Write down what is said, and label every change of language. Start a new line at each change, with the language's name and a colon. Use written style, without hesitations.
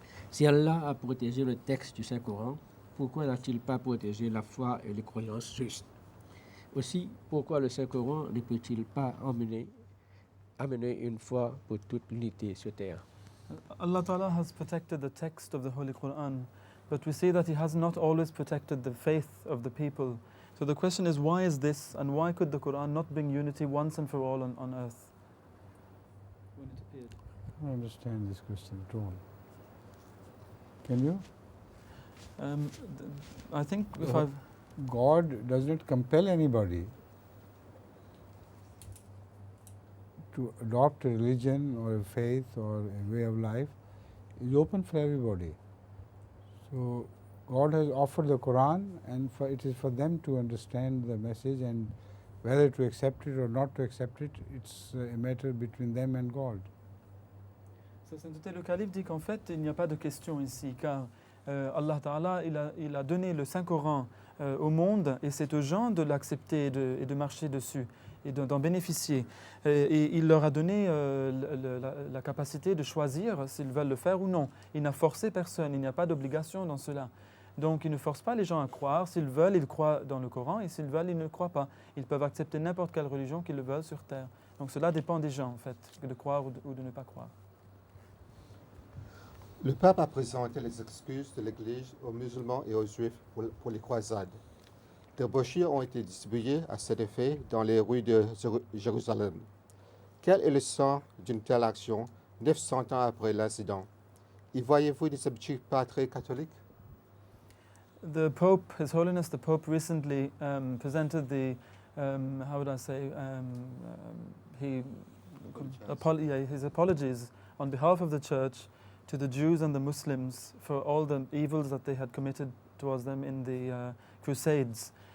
French: Si Allah a protégé le texte du Saint-Coran, pourquoi n'a-t-il pas protégé la foi et les croyances justes? Aussi, pourquoi le Saint-Coran ne peut-il pas amener une foi pour toute l'unité sur terre?
English: Allah Ta'ala has protected the text of the Holy Quran, but we see that He has not always protected the faith of the people. So the question is, why is this, and why could the Quran not bring unity once and for all on earth? When it appeared. I don't understand this question at all. Can you? I think if I've... God does not compel anybody to adopt a religion or a faith or a way of life. It's open for everybody. So God has offered the Quran, and it is for them to understand the message, and whether to accept it or not to accept it, it's a matter between them and God.
French: Sa Sainteté le Calife dit qu'en fait, il n'y a pas de question ici, car Allah Ta'ala, il a donné le Saint-Coran au monde, et c'est aux gens de l'accepter et de marcher dessus, et d'en bénéficier. Et il leur a donné la capacité de choisir s'ils veulent le faire ou non. Il n'a forcé personne, il n'y a pas d'obligation dans cela. Donc il ne force pas les gens à croire. S'ils veulent, ils croient dans le Coran, et s'ils veulent, ils ne croient pas. Ils peuvent accepter n'importe quelle religion qu'ils le veulent sur terre. Donc cela dépend des gens, en fait, de croire ou de ne pas croire. Le pape a présenté les excuses de l'Église aux musulmans et aux juifs pour les croisades. Des brochures ont été distribuées à cet effet dans les rues de Jérusalem. Quel est le sens d'une telle action 900 ans après l'incident? Y voyez-vous des habitudes pas très catholiques?
English: The Pope, His Holiness the Pope, recently presented the, how would I say, his apologies on behalf of the Church to the Jews and the Muslims for all the evils that they had committed towards them in the Crusades.